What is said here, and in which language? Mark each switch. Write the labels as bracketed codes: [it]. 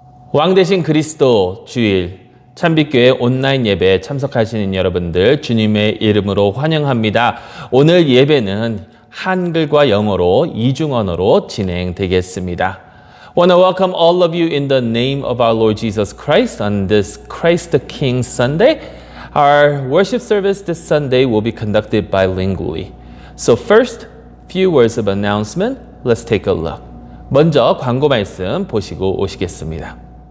[ko] 왕 대신 그리스도 주일 참빛교회 온라인 예배에 참석하시는 여러분들 주님의 이름으로 환영합니다. 오늘 예배는 한글과 영어로 이중 언어로 진행되겠습니다. [en] I want to welcome all of you in the name of our Lord Jesus Christ on this Christ the King Sunday. Our worship service this Sunday will be conducted bilingually. So first, few words of announcement. Let's take a look. [ko] 먼저 광고 말씀 보시고 오시겠습니다.